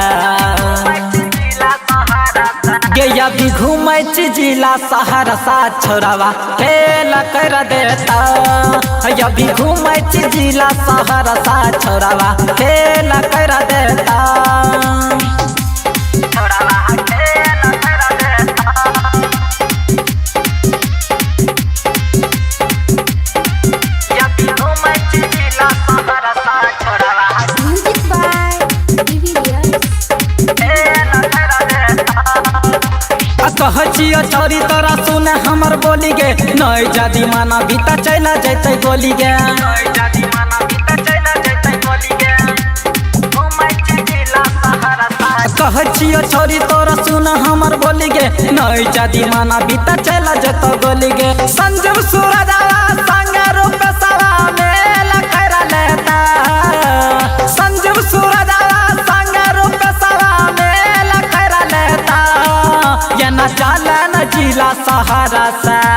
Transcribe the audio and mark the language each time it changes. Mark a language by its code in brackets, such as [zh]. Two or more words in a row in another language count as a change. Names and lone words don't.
[mai] गे या भी घूमै छी जिला सहरसा छोड़ावा खेल कर देता या भी घूमै छी जिला सहरसा छोड़ावा खेल कर देता या भी घूमै छी जिला सहरसा छोड़ावा [en] music by [mai] कह छियो छोरी तोरा सुन हमर बोली गे नई जादी माना बीता चला जैते गोली गे कह छियो छोरी तोरा सुन हमर बोली गे नई जादी माना बीता चला जैते गोली गे संजीव सूरजावा संग रूप सवा मेल कर लेता संजीव सूरजावा संग रूप सवा मेल कर लेता ये न चले न जिला सहारा से